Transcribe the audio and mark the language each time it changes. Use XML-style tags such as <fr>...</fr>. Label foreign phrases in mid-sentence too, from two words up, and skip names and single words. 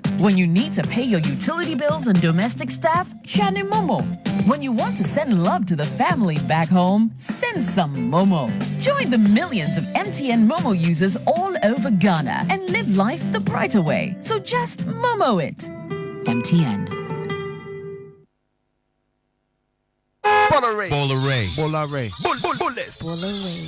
<en>When you need to pay your utility bills and domestic staff, Shani Momo. When you want to send love to the family back home, send some Momo. Join the millions of MTN Momo users all over Ghana and live life the brighter way. So just Momo it. MTN. Bola Ray. Bola Ray. Bola Ray. Bullets. Bola Ray.</en>